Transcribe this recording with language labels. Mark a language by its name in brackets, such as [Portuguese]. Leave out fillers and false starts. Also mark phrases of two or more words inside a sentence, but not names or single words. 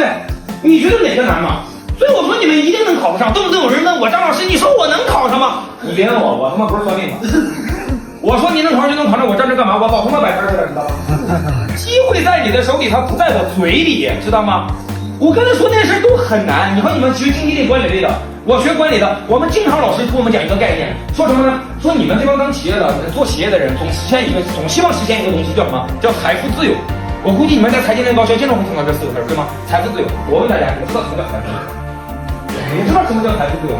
[Chinese] 你觉得哪个难吗？所以我说你们一定能考上。动不动有人问我，张老师，你说我能考上吗？你別問我，我他媽不是算命的。我說你能考上就能考上，我站這幹嘛？我老他媽擺攤似的，知道嗎？機會在你的手裡，它不在我嘴裡，知道嗎？我剛才說那些事都很難。你和你們學經濟類、管理類的，我學管理的，我們經常老師給我們講一個概念，說什麼呢？說你們這幫當企業的、做企業的人，總希望實現一個東西，叫什麼？叫財富自由。我估計你們在財經類高校經常會聽到這四個字，對嗎？財富自由。我問大家，你們知道什麼叫財富自由？你知道什麼叫財富自由嗎？